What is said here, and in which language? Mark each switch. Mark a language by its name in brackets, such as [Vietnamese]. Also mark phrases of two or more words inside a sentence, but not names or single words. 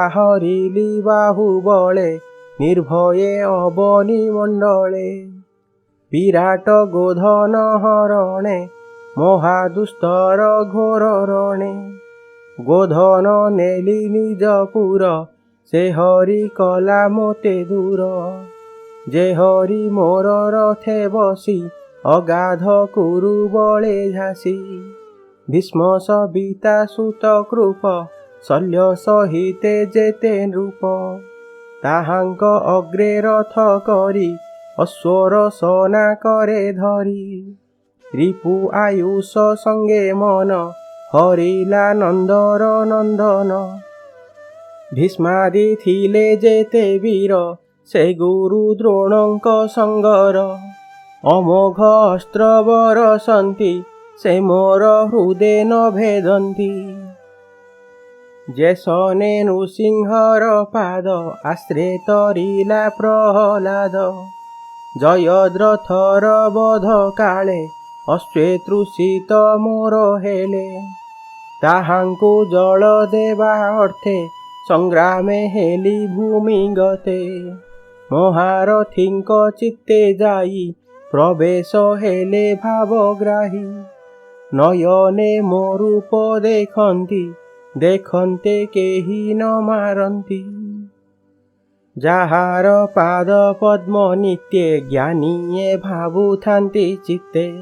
[Odia] ହରିଲି ବାହୁ ବଳେ ନିର୍ଭୟେ ଅବନୀ ମଣ୍ଡଳେ ବିରାଟ ଗୋଧନ ହରଣେ ମହାଦୁସ୍ତର ଘୋର ରଣେ ଗୋଧନ ନେଲି ନିଜପୁର ସେ ହରି କଲା ମୋତେ ଦୂର ଯେ ହରି ମୋର ରଥେ ବସି ଅଗାଧ କୁରୁ ବଳେ ଝାସି ଭୀଷ୍ମ ସବିତା ସୁତ କୃପ ଶଲ୍ୟ ସହିତେ ଯେତେ ନୃପ ତାହାଙ୍କ ଅଗ୍ରେ ରଥ କରି ଅଶ୍ୱର ସନା କରେ ଧରି ରିପୁ ଆୟୁଷ ସଙ୍ଗେ ମନ ହରିଲା ନନ୍ଦର ନନ୍ଦନ ଭୀଷ୍ମାଦି ଥିଲେ ଯେତେ ବୀର ସେ ଗୁରୁ ଦ୍ରୋଣଙ୍କ ସଙ୍ଗର ଅମୋଘ ଅସ୍ତ୍ର ବରଷନ୍ତି ସେ ମୋର ହୃଦୟ ନ ଭେଦନ୍ତି ଯେସନେ ନୃସିଂହର ପାଦ ଆଶ୍ରେ ତରିଲା ପ୍ରହଲାଦ ଜୟଦ୍ରଥର ବଧ କାଳେ ଅଶ୍ୱେ ତୃଷିତ ମୋର ହେଲେ ତାହାଙ୍କୁ ଜଳ ଦେବା ଅର୍ଥେ ସଂଗ୍ରାମେ ହେଲି ଭୂମି ଗତେ ମହାରଥୀଙ୍କ ଚିତ୍ତେ ଯାଇ ପ୍ରବେଶ ହେଲେ ଭାବଗ୍ରାହୀ ନୟନେ ମୋ ରୂପ ଦେଖନ୍ତି ଦେଖନ୍ତେ କେହି ନ ମାରନ୍ତି ଯାହାର ପାଦ ପଦ୍ମ ନିତ୍ୟେ ଜ୍ଞାନୀୟେ ଭାବୁଥାନ୍ତି ଚିତ୍ତେ